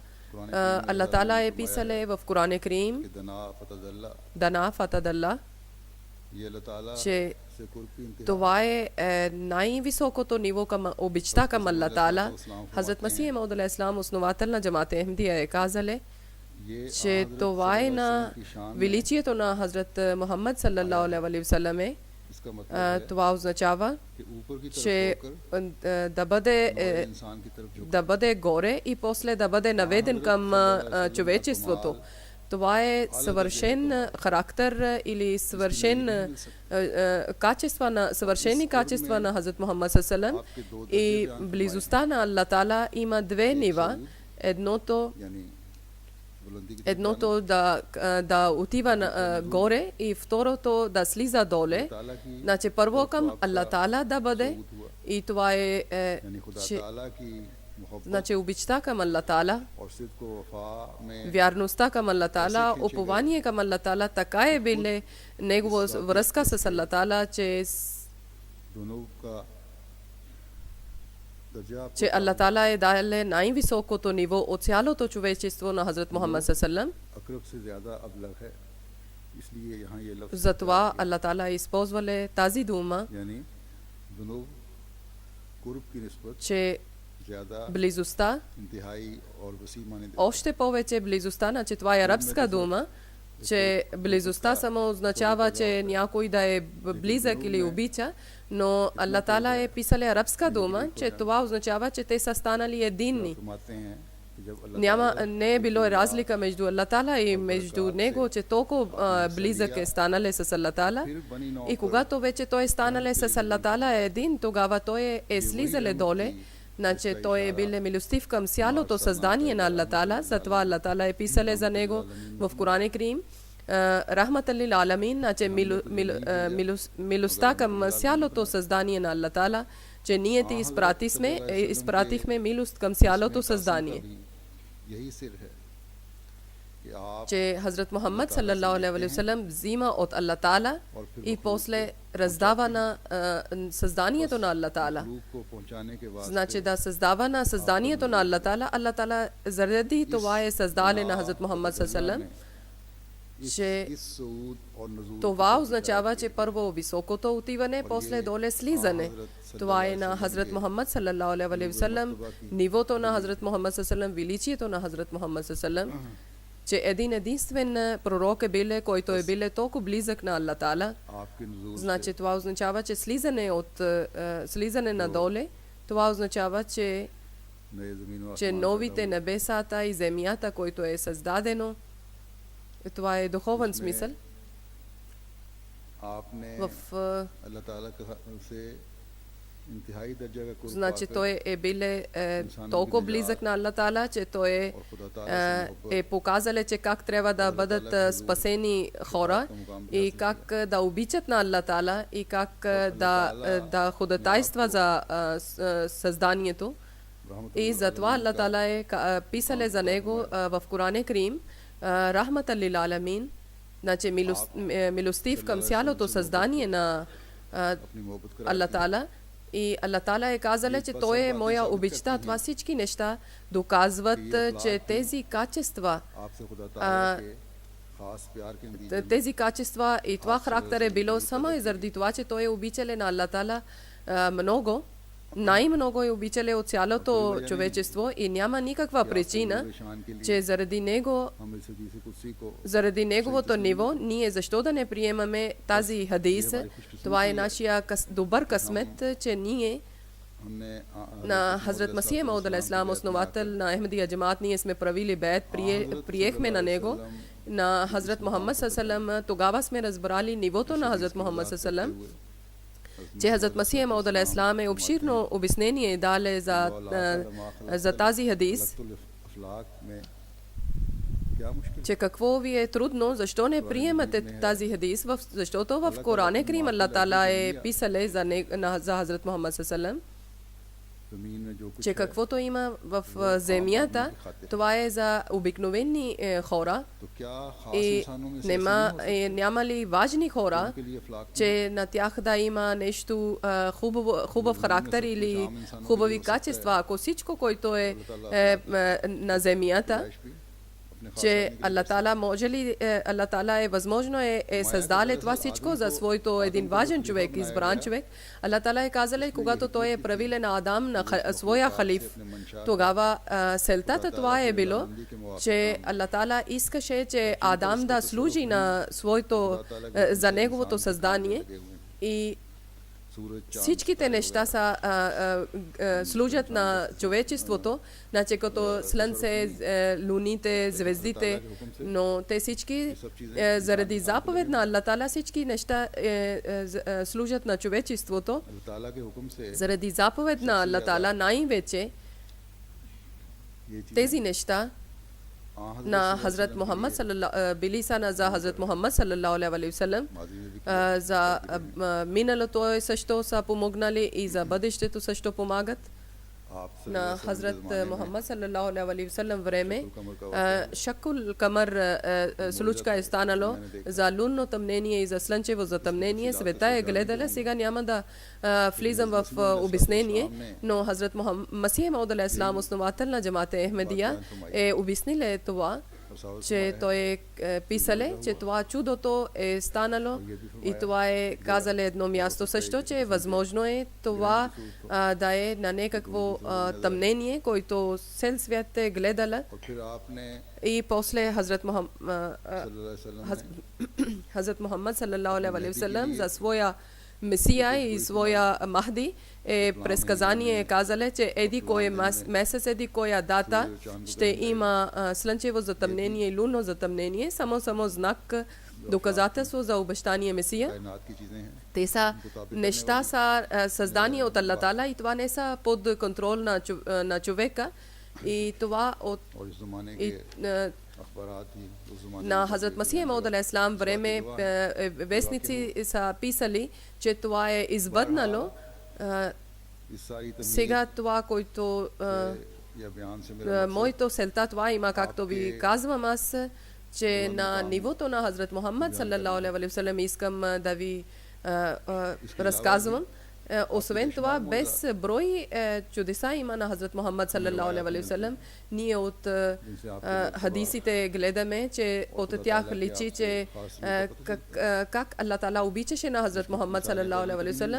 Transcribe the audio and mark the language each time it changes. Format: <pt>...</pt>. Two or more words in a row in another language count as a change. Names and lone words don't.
<bg>Аллах Таала е писал в Коран Карим,</bg> <ar>دنا فتدلى,</ar> <bg>че това е най-високото ниво към обичта към Аллах Таала. Хазрат Масия Мауд алейхиссалам, основател на джамата Ахмедия, е казал, че това е на величието на Хазрат Мухаммад</bg> <ar>صلى الله عليه وسلم.</ar> <bg>Това означава, че да бъде горе и после да бъде наведен към човечеството. Това е съвършен характер или съвършени качества на Хазрат Мухаммад</bg> <ar>صلى الله عليه وسلم.</ar> <bg>И близостта на Аллах Таала има две нива. Едното да отива горе и второто да слиза доле. Значи първо към Аллах Таала да бъде и това е значи обичта към Аллах Таала, вярността към Аллах Таала, упование към Аллах Таала, така е биле негова връзка с Аллах Таала, че</bg> <ur>درجہ آپ کو</ur> <bg>че Allah Ta'ala je dale najvisokото ниво от цялото човечество на Хазрат Мухаммад саллаллаху</bg> <ur>اقرب سے زیادہ ابلغ ہے، اس لیے یہاں یہ لفظ</ur> <bg>Затова Allah Ta'ala използвале тази дума,</bg> <ur>یعنی جنوب قرب کی نسبت</ur> <bg>че</bg> <ur>ज़्यादा</ur> <bg>близостта,</bg> <ur>انتہائی اور وسیع معنے دیتا</ur> <bg>още повече близостта, значи това е арабска дума, че близостта само означава, че някой да е близък или обича, но Allah Ta'ala е писали арабска дума, че това означава, че те са станали единни.</bg> <ur>فرماتے ہیں کہ جب اللہ</ur> <bg>Няма, не е било разлика между Allah Ta'ala и между него, че толкова близък е станали с Allah Ta'ala.</bg> <ur>پھر بنی نوع</ur> <bg>И когато вече той е станали с Allah Ta'ala един, тогава той е слизале доле, значи той е бил милостив към цялото създание на Allah Ta'ala, затова Allah Ta'ala е писали за него в Коран Карим.</bg> <ar>رحمة للعالمين,</ar> <bg>значи милостта към цялото създание на Allah Ta'ala, че ние ти изпратихме милост към цялото създание.</bg> <ur>یہی سر ہے کہ آپ</ur> <bg>Че Хазрат Мухаммад</bg> <ar>صلى الله عليه وسلم</ar> <bg>взима от Allah Ta'ala и после раздава на създанието на Allah Ta'ala.</bg> <ur>روح کو پہنچانے کے واسطے</ur> <bg>Значи да създава на създанието на Allah Ta'ala, Allah Ta'ala заради това е създали на Хазрат Мухаммад саллаллаху, че</bg> <ur>اس صعود اور نزول</ur> <bg>това означава, че първо високото отиване, после доле слизане. Това е на Хазрат Мухаммад</bg> <ar>صلى الله عليه وسلم,</ar> <bg>нивото на Хазрат Мухаммад саллаллаху, величието на Хазрат Мухаммад саллаллаху, че един единствен пророк е биле, който е биле толкова близък на Allah Ta'ala.</bg> <ur>آپ کے نزول</ur> <bg>Значи това означава, че слизане надоле, това означава, че</bg> <ur>نئے زمین و</ur> <bg>че</bg> <ur>आसमान</ur> <bg>новите небесата и земята, който е създадено, това е духовен смисъл.</bg> <ur>आपने</ur> <bg>В</bg> <ur>اللہ تعالیٰ سے انتہائی درجہ کا قرب</ur> <bg>значи</bg> <ur>पाकर</ur> <bg>той е биле толкова близък на Allah Ta'ala, че той</bg> <ur>اور خدا تعالیٰ سے</ur> <bg>е показале, че как трябва да бъдат спасени хора и как да обичат на Allah Ta'ala и как да ходатайства за създанието. И затова Allah Ta'ala е писале за него в Коран Карим</bg> <ar>رحمة للعالمين,</ar> <bg>значи милостив към цялото създание на</bg> <ur>اپنی محبت کرا</ur> <bg>Allah Ta'ala. И Allah Ta'ala е казале, че той е моя обичта. Това всички неща доказват, че тези качества,</bg> <ur>آپ سے خدا تعالیٰ کے خاص پیار کے نتیجے</ur> <bg>тези качества и това характер е било само и заради това, че той е обичале на Allah Ta'ala много. Най-много е обичале от цялото човечество и няма никаква причина, че заради него,</bg> <ur>ہم اس حدیث قدسی کو</ur> <bg>заради неговото ниво, ние защо да не приемаме тази хадис. Това е нашия добър късмет, че ние</bg> <ur>हमने</ur> <bg>на Хазрат Масия Мауд алейхиссалам, основател на Ахмедия джамаат, ние сме правили беят, приехме на него, на Хазрат Мухаммад саллаллаху, тогава сме разбрали нивото на Хазрат Мухаммад саллаллаху, че Хазрат Масия Мауд алейхиссалам е обширно обяснение дале за тази хадис,</bg> <ur>اخلاق میں کیا مشکل</ur> <bg>че какво ви е трудно, защо не приемате тази хадис, защото в Коран Карим Allah Ta'ala е писале за Хазрат Мухаммад саллаллаху,</bg> <ur>زمین میں جو کچھ</ur> <bg>че каквото има в земята, това е за обикновени хора</bg> <ur>تو کیا خاص</ur> <bg>и</bg> <ur>انسانوں میں سے</ur> <bg>няма ли важни хора,</bg> <ur>کے لیے اخلاق</ur> <bg>че на тях да има нещо хубав характер или хубави качества. Ако всичко, което е на земята,</bg> <ur>بھی اپنے</ur> <bg>че Allah Ta'ala може ли, Allah Ta'ala е възможно е създале това всичко за своето един важен човек, избран човек. Allah Ta'ala е казале, когато той е правиле на Адам, на своя халиф, тогава селтата това е било, че Allah Ta'ala искаше, че Адам да служи на своето, за неговото създание и всичките неща служат на човечеството, значи като слънце, луните, звездите, но те всички заради заповед на Allah Ta'ala всички неща служат на човечеството.</bg> <ur>تعالیٰ کے حکم سے</ur> <bg>Заради заповед на Allah Ta'ala най-вече</bg> <ur>یہ چیز</ur> <bg>тези неща на Хазрат Мухаммад били са за Хазрат Мухаммад</bg> <ar>صلى الله عليه وسلم.</ar> <bg>За миналото също са помогнали и за бъдещето също помагат. на Хазрат Мухаммад</bg> <ar>صلى الله عليه وسلم</ar> <bg>време</bg> <ar>شق القمر</ar> <bg>случка е станало за лунно тъмнение и за слънчево затъмнение. Света е гледала. Сега няма да влизам в обяснение, но Хазрат Масих Мауд</bg> <ar>عليه السلام,</ar> <bg>основател на джамата Ахмедия, е обяснил това, че той е писале, че това чудото е станало и това е казале едно място също, че възможно е това да е на някакво тъмнение, който цел свят е гледала. И после Хазрат Мухаммад</bg> <ar>صلى الله عليه وسلم</ar> <bg>за своя Месия и своя Махди е предсказание казале, че еди кой месец, еди коя дата ще има слънчево затъмнение и лунно затъмнение, само знак, доказателство за обещание Месия. Те са неща са създани от Аллах Таала и това не са под контрол на човека. И това от на Хазрат Масих Мауд</bg> <ar>عليه السلام</ar> <bg>време вестници са писали, че това е извърнало. Сега това, който моето селта, това има, както ви казвам аз, че на нивото на Хазрат Мухаммад</bg> <ar>صلى الله عليه وسلم</ar> <bg>искам да ви разказвам. Освен това, без брой чудеса има на Хазрат Мухаммад</bg> <ar>صلى الله عليه وسلم.</ar> <bg>Ние от хадисите гледаме, че от тях личи, че как Аллах Таала обичаше на Хазрат Мухаммад</bg> <ar>صلى الله عليه وسلم.</ar>